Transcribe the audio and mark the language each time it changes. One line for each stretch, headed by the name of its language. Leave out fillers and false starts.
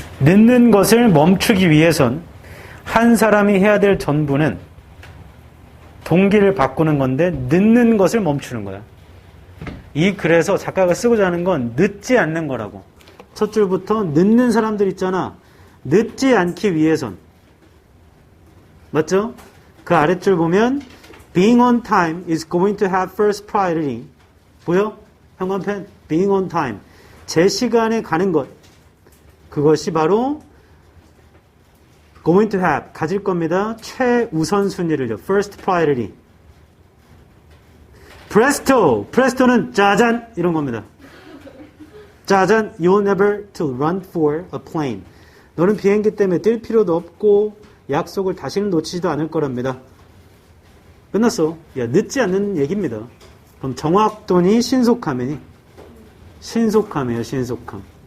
Korean: 늦는 것을 멈추기 위해선 한 사람이 해야 될 전부는 동기를 바꾸는 건데 늦는 것을 멈추는 거야. 이 글에서 작가가 쓰고자 하는 건 늦지 않는 거라고. 첫 줄부터 늦는 사람들 있잖아. 늦지 않기 위해선. 맞죠? 그 아랫줄 보면
English: being on time is going to have first priority.
Korean: 보여? 형광펜
English: being on time.
Korean: 제 시간에 가는 것. 그것이 바로 going to have, 가질 겁니다. 최우선순위를요. first priority. presto는 짜잔 이런 겁니다. 짜잔,
English: you're never to run for a plane.
Korean: 너는 비행기 때문에 뛸 필요도 없고 약속을 다시는 놓치지도 않을 거랍니다. 끝났어. 야, 늦지 않는 얘기입니다. 그럼 정확도니 신속함이니? 신속함이에요, 신속함.